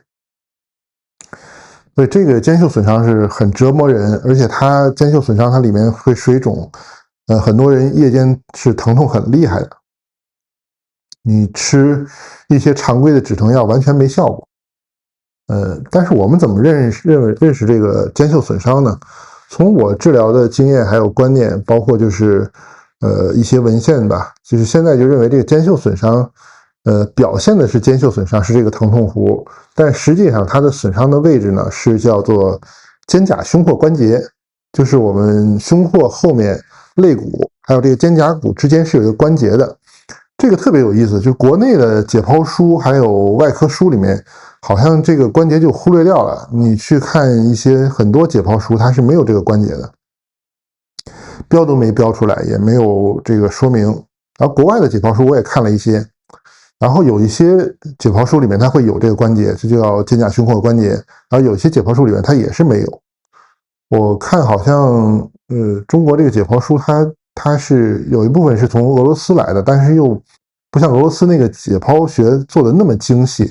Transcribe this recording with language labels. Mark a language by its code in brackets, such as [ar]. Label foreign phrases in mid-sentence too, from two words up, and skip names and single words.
[zh] 所以這個肩袖損傷是很折磨人，而且它肩袖損傷它裡面會水腫，很多人夜間是疼痛很厲害的，你吃一些常規的止疼藥完全沒效果。但是我們怎麼認識這個肩袖損傷呢？從我治療的經驗還有觀念，包括就是一些文獻吧，就是現在就認為這個肩袖損傷，表現的是肩袖損傷是這個疼痛弧，但實際上它的損傷的位置呢是叫做肩胛胸廓關節，就是我們胸廓後面肋骨還有這個肩胛骨之間是有一個關節的。這個特別有意思，就國內的解剖書還有外科書裡面，好像這個關節就忽略掉了。你去看一些很多解剖書，它是沒有這個關節的，標都沒標出來，也沒有這個說明。然後國外的解剖書我也看了一些，然後有一些解剖書裡面它会有這個關節，這就叫肩胛胸廓關節，然後有一些解剖書裡面它也是沒有。我看好像中國這個解剖書它是有一部分是從俄羅斯来的，但是又不像俄羅斯那個解剖学做的那麼精細。